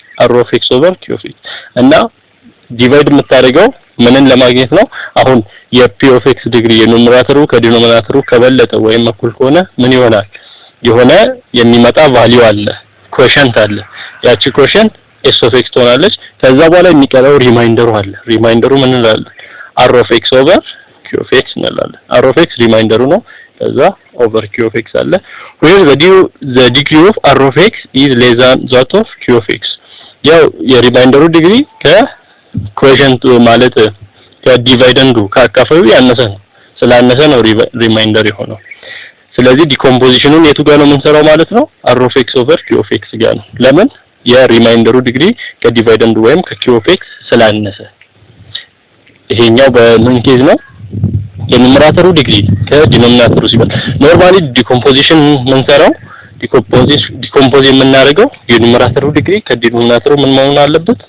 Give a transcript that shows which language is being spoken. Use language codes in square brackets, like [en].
[am] r of x over q of x እና ዲቫይድ የምታደርገው ምንን ለማግኘት ነው አሁን የp of x ዲግሪ የኑሜራተሩ ከዲኖሚናተሩ ከበለጠ ወይም እኩል ከሆነ ምን ይሆናል የሆነ የሚመጣ ቫልዩ አለ ኮሸንት አለ ያቺ ኮሸንት s of x ትሆናለች ከዛ በኋላ የሚቀረው ሪማይንደሩ አለ ሪማይንደሩ ምን እንላለን r of x over q of x እንላለን r of x ሪማይንደሩ ነው ከዛ over q of x አለ where [en] the degree of r of x [am] is less than that of q of x ያው የሪማይንደሩ ዲግሪ ከኮሸንት ማለት ከዲቫይደንዱ ካካፈሉ ያነሰ ነው ስላነሰ ነው ሪማይንደር የሆነው ስለዚህ ዲኮምፖዚሽኑን የቱ ጋር ነው የምንሰራው ማለት ነው? r of x over q of x ጋር ነው። ለምን? የሪማይንደሩ ዲግሪ ከዲቫይደንዱ ወይም ከq of x ስላነሰ። ይሄኛው በምን ኬዝ ነው? የኑሜራተሩ ዲግሪ ከዲኖሚናተሩ ሲበልጥ። ኖርማሊ ዲኮምፖዚሽን የምንሰራው ዲኮምፖዝ የምናደርገው የኑሜራተሩ ዲግሪ ከዲኖሚናተሩ ምን መሆን አለበት?